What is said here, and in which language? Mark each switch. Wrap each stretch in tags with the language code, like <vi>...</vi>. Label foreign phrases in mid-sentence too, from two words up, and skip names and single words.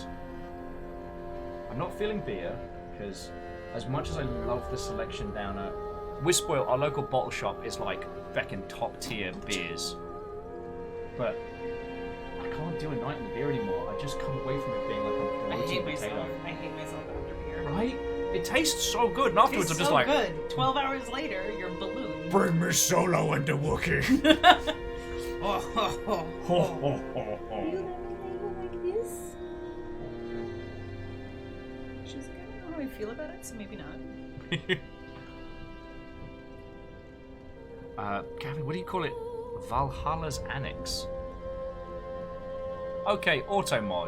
<en>I'm not feeling beer, because as much as I love the selection down at Wispoil, our local bottle shop is like feckin' top tier beers. But I can't do a night in beer anymore. I just come away from it being like I'm I bloated hate potato. myself. I hate myself after beer. Right? It tastes so good, and afterwards I'm just like... good. 12 hours later, you're ballooned. Bring me Solo and the Wookiee. Oh, ho, ho, Ho, ho, ho, ho. You like this? She's like, I don't know how I feel about it, so maybe not. Gavin, what do you call it? Valhalla's Annex. Okay, Automod.</en>